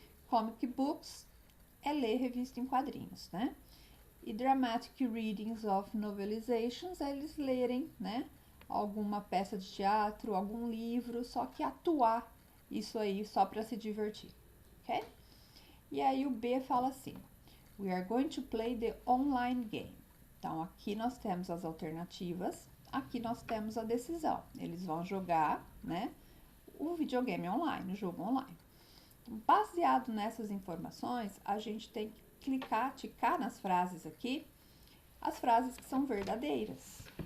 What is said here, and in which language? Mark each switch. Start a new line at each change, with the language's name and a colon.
Portuguese: Comic books é ler revista em quadrinhos, né? E
English: dramatic readings of novelizations
Portuguese: é eles lerem, né? Alguma peça de teatro, algum livro, só que atuar isso aí só para se divertir, ok? E aí o B fala assim,
English: we are going to play the online game.
Portuguese: Então, aqui nós temos as alternativas, aqui nós temos a decisão. Eles vão jogar, né, o videogame online, o jogo online. Então, baseado nessas informações, a gente tem que ticar nas frases aqui, as frases que são verdadeiras.